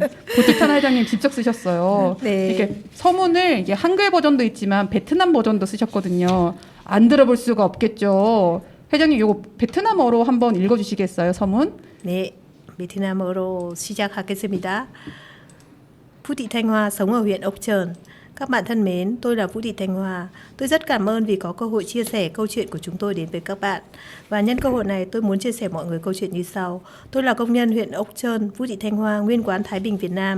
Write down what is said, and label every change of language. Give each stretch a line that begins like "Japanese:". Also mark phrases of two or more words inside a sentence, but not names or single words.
Korean: 고티탄 회장님 직접 쓰셨어요. 네. 이렇게 서문을 이게 한글 버전도 있지만 베트남 버전도 쓰셨거든요. 안 들어볼 수가 없겠죠. 회장님 이거 베트남어로 한번 읽어주시겠어요, 서문? 네, 베트남어로 시작하겠습니다.
Vietnamese: Vũ Thị Thanh Hoa sống ở huyện Ốc Chờn. Các bạn thân mến, tôi là Vũ Thị Thanh Hoa. Tôi rất cảm ơn vì có cơ hội chia sẻ câu chuyện của chúng tôi đến với các bạn. Và nhân cơ hội này tôi muốn chia sẻ mọi người câu chuyện như sau. Tôi là công nhân huyện Ốc Chờn, Vũ Thị Thanh Hoa, nguyên quán Thái Bình, Việt Nam.